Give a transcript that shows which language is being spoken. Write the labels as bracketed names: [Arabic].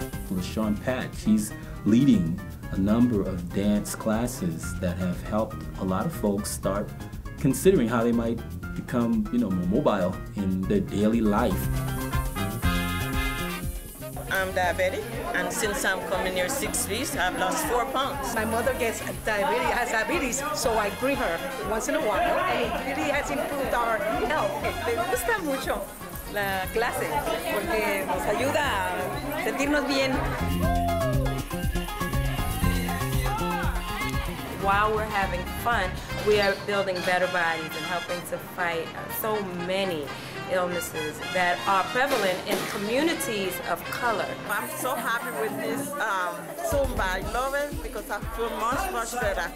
[English] LaShawn Patch, he's leading a number of dance classes that have helped a lot of folks start considering how they might become, more mobile in their daily life. I'm diabetic, and since I'm coming here 6 weeks, I've lost 4 pounds. My mother has diabetes, so I bring her once in a while, and it really has improved our health. [Spanish] Me gusta mucho la clase porque nos ayuda a sentirnos bien. [English] While we're having fun, we are building better bodies and helping to fight so many illnesses that are prevalent in communities of color. I'm so happy with this Zumba. I love it because I feel much better.